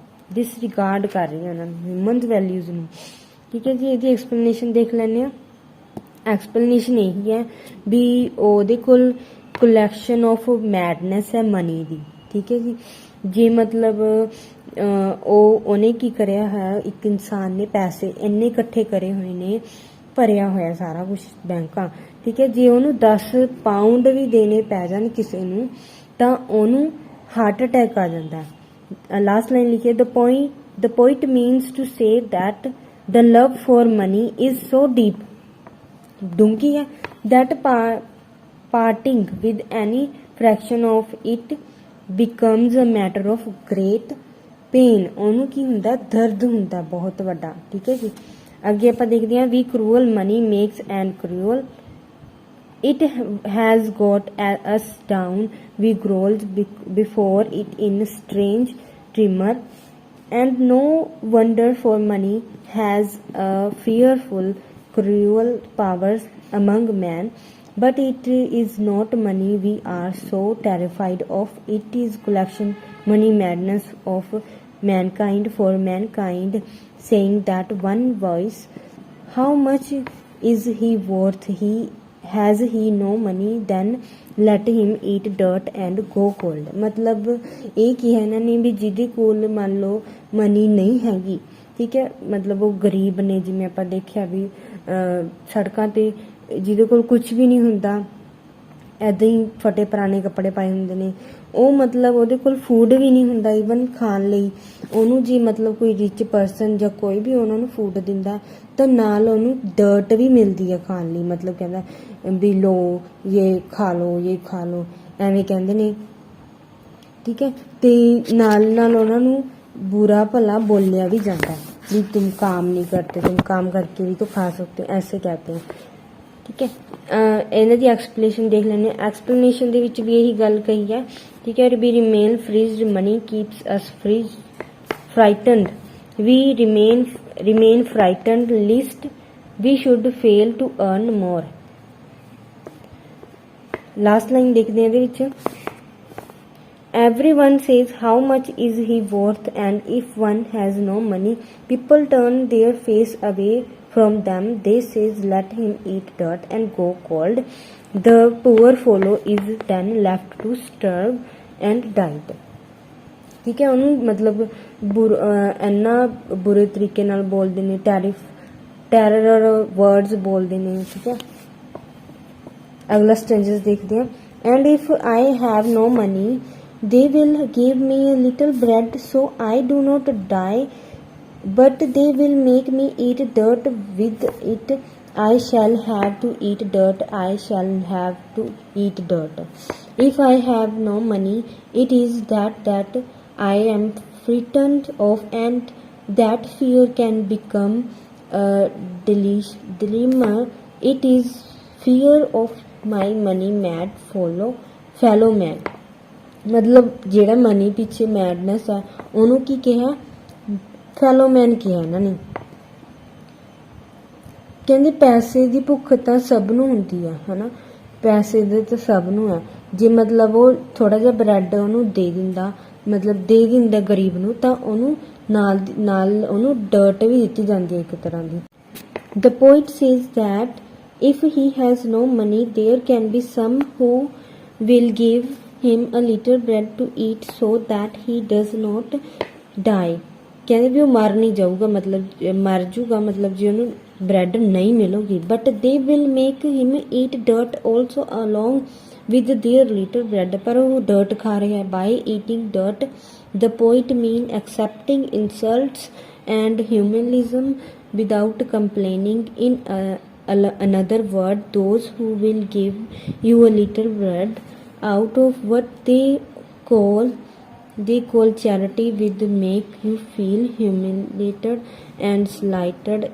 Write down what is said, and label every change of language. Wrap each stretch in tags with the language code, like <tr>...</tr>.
<hi>Disregard कर रही हैं ह्यूमन वैल्यूज़ ਨੂੰ। ठीक है जी,</hi> <pa>ਇਹਦੀ ਐਕਸਪਲੇਨੇਸ਼ਨ ਦੇਖ ਲੈਂਦੇ ਹਾਂ। ਐਕਸਪਲੇਨੇਸ਼ਨ ਇਹੀ ਹੈ ਵੀ ਉਹਦੇ ਕੋਲ ਕਲੈਕਸ਼ਨ ਆਫ ਮੈਡਨੈਸ ਹੈ ਮਨੀ ਦੀ। ਠੀਕ ਹੈ ਜੀ, ਜੇ ਮਤਲਬ ਉਹਨੇ ਕੀ ਕਰਿਆ ਹੈ, ਇੱਕ ਇਨਸਾਨ ਨੇ ਪੈਸੇ ਇੰਨੇ ਇਕੱਠੇ ਕਰੇ ਹੋਏ ਨੇ, ਭਰਿਆ ਹੋਇਆ ਸਾਰਾ ਕੁਛ ਬੈਂਕਾਂ। ਠੀਕ ਹੈ, ਜੇ ਉਹਨੂੰ 10 ਪਾਊਂਡ ਵੀ ਦੇਣੇ ਪੈ ਜਾਣ ਕਿਸੇ ਨੂੰ ਤਾਂ ਉਹਨੂੰ ਹਾਰਟ ਅਟੈਕ ਆ ਜਾਂਦਾ। ਲਾਸਟ ਲਾਈਨ ਲਿਖੀ ਹੈ,</pa> <en>the poet means to say that the love for money is so deep,</en> <pa>ਡੂੰਘੀ ਹੈ,</pa> <en>that parting with any fraction of it becomes a matter of great pain,</en> <pa>ਉਹਨੂੰ ਕੀ ਹੁੰਦਾ, ਦਰਦ ਹੁੰਦਾ ਬਹੁਤ ਵੱਡਾ। ਠੀਕ ਹੈ ਜੀ, ਅੱਗੇ ਆਪਾਂ ਦੇਖਦੇ ਹਾਂ,</pa> <en>we cruel money makes and cruel, it has got us down, we growled before it in strange tremor, and no wonder, for money has a fearful cruel powers among men, but it is not money we are so terrified of, it is collection money madness of mankind for mankind, saying that one voice, how much is he worth, has he no money, then let him eat dirt and go cold।</en> <pa>मतलब ਇਹ ਕੀ ਹੈ ਇਹਨਾਂ ਨੇ ਵੀ ਜਿਹਦੇ ਕੋਲ ਮੰਨ ਲਓ money ਨਹੀਂ ਹੈਗੀ, ਠੀਕ ਹੈ, ਮਤਲਬ ਉਹ ਗਰੀਬ ਨੇ, ਜਿਵੇਂ ਆਪਾਂ ਦੇਖਿਆ ਵੀ ਸੜਕਾਂ ਤੇ ਜਿਹਦੇ ਕੋਲ ਕੁਝ ਵੀ ਨਹੀਂ ਹੁੰਦਾ, ਇੱਦਾਂ ਹੀ ਫਟੇ ਪੁਰਾਣੇ ਕੱਪੜੇ ਪਾਏ ਹੁੰਦੇ ਨੇ, ਉਹ ਮਤਲਬ ਉਹਦੇ ਕੋਲ ਫੂਡ ਵੀ ਨਹੀਂ ਹੁੰਦਾ ਈਵਨ ਖਾਣ ਲਈ, ਉਹਨੂੰ ਜੇ ਮਤਲਬ ਕੋਈ ਰਿਚ ਪਰਸਨ ਜਾਂ ਕੋਈ ਵੀ ਉਹਨਾਂ ਨੂੰ ਫੂਡ ਦਿੰਦਾ ਤਾਂ ਨਾਲ ਉਹਨੂੰ ਡਰਟ ਵੀ ਮਿਲਦੀ ਹੈ ਖਾਣ ਲਈ, ਮਤਲਬ ਕਹਿੰਦਾ ਵੀ ਲੋ ਇਹ ਖਾ ਲਓ ਐਵੇਂ ਕਹਿੰਦੇ ਨੇ। ਠੀਕ ਹੈ, ਤੇ ਨਾਲ ਨਾਲ ਉਹਨਾਂ ਨੂੰ</pa> <hi>बुरा भला बोलिया भी जाता है भी तुम काम नहीं करते, तुम काम करके भी तो खा सकते हो, ऐसे कहते हैं। ठीक है,</hi> <pa>ਇਹਨਾਂ ਦੀ ਐਕਸਪਲੇਨੇਸ਼ਨ ਦੇਖ ਲੈਂਦੇ ਹਾਂ। ਐਕਸਪਲੇਨੇਸ਼ਨ ਦੇ ਵਿੱਚ ਵੀ ਇਹੀ ਗੱਲ ਕਹੀ ਹੈ। ਠੀਕ ਹੈ,</pa> <en>We remain frozen money keeps us frightened, we remain frightened lest we should fail to earn more.</en> <pa>Last line ਦੇਖਦੇ ਹਾਂ ਇਹਦੇ ਵਿੱਚ,</pa> <en>everyone says how much is he worth, and if one has no money, people turn their face away from them, they says let him eat dirt and go cold, the poor fellow is then left to starve and die।</en> <pa>ਠੀਕ ਹੈ, ਉਹਨੂੰ ਮਤਲਬ ਇੰਨਾ ਬੁਰੇ ਤਰੀਕੇ ਨਾਲ ਬੋਲਦੇ ਨੇ, ਟੈਰਰ ਵਰਡਸ ਬੋਲਦੇ ਨੇ। ਠੀਕ ਹੈ, ਅਗਲਾ ਸਟੈਂਜਸ ਦੇਖਦੇ ਹਾਂ।</pa> <en>and if I have no money, they will give me a little bread so I do not die, but they will make me eat dirt with it, I shall have to eat dirt, I shall have to eat dirt। if I have no money, it is that I am frightened of, and that fear can become a dilemma, it is fear of my money mad fellow man।</en> <pa>ਮਤਲਬ ਜਿਹੜਾ money ਪਿੱਛੇ madness ਆ ਉਹਨੂੰ ਕੀ ਕਿਹਾ, ਫੈਲੋਮੈਨ ਕਿਹਾ ਇਹਨਾਂ ਨੇ। ਕਹਿੰਦੇ ਪੈਸੇ ਦੀ ਭੁੱਖ ਤਾਂ ਸਭ ਨੂੰ ਹੁੰਦੀ ਆ, ਹਨਾ, ਪੈਸੇ ਦੇ ਤਾਂ ਸਭ ਨੂੰ ਆ। ਜੇ ਮਤਲਬ ਉਹ ਥੋੜਾ ਜਿਹਾ ਬ੍ਰੈਡ ਉਹਨੂੰ ਦੇ ਦਿੰਦਾ, ਮਤਲਬ ਦੇ ਦਿੰਦਾ ਗਰੀਬ ਨੂੰ, ਤਾਂ ਉਹਨੂੰ ਨਾਲ ਉਹਨੂੰ ਡਰਟ ਵੀ ਦਿੱਤੀ ਜਾਂਦੀ ਹੈ ਇੱਕ ਤਰ੍ਹਾਂ ਦੀ।</pa> <en>The poet says that if he has no money, there can be some who will give him a little bread to eat so that he does not die।</en> <pa>ਕਹਿੰਦੇ ਵੀ ਉਹ ਮਰ ਨਹੀਂ ਜਾਊਗਾ, ਮਤਲਬ ਮਰ ਜੂਗਾ, ਮਤਲਬ ਜੇ ਉਹਨੂੰ ਬ੍ਰੈਡ ਨਹੀਂ ਮਿਲੂਗੀ,</pa> <en>but they will make him eat dirt also along with their little bread।</en> <pa>ਪਰ ਉਹ dirt ਖਾ ਰਿਹਾ ਹੈ।</pa> <en>by eating dirt the poet mean accepting insults and humiliation without complaining। in another word, those who will give you a little bread out of what they call charity will make you feel humiliated and slighted।</en>